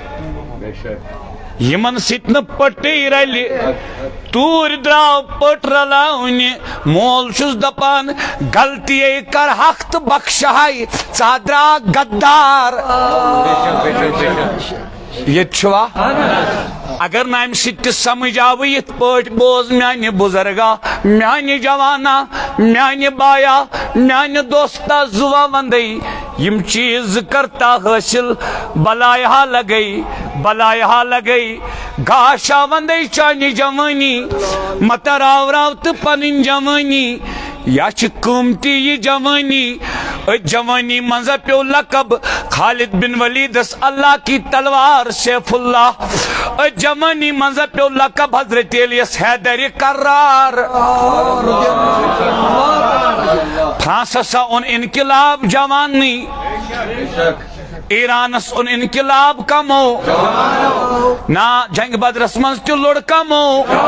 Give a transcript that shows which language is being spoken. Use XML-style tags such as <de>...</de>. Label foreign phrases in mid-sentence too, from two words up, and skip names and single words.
<ks>توٗرۍ درٛاو پٔٹ رلاونہِ مول چھُس دپان غلطیے کرہکھ تہٕ بخشہے ژٕ درٛاکھ غدار ییٚتہِ چھُوا اگر نہٕ امہِ سۭتۍ تہِ سمجھ آوٕ یِتھ پٲٹھۍ بوز میانہِ بُزرگا میانہِ جوانا میانہِ بایا میانہِ دوستا زُوا ونٛدے یِم چیٖز زٕ کرتا حٲصِل بلایہا لگے گاشا ونٛدے چانہِ جوٲنی متہٕ راو تہٕ پنٕنۍ جوٲنی یا چھِ قۭمتی یہِ جوٲنی أتھۍ جوٲنی منٛز پیوٚو لقب خالد بن ولیدس</ks> <ur>اللہ کی تلوار</ur> <ar>سیف اللہ</ar> <ks>أتھۍ جوٲنی منٛز پیوٚو لقب حضرت علیس حیدرِ کرار فرانسسا اوٚن انقلاب جوانی ایرانس اوٚن انقلاب کمو نا جنگ بدرس منٛز تہِ لوٚڑ کمو</ks>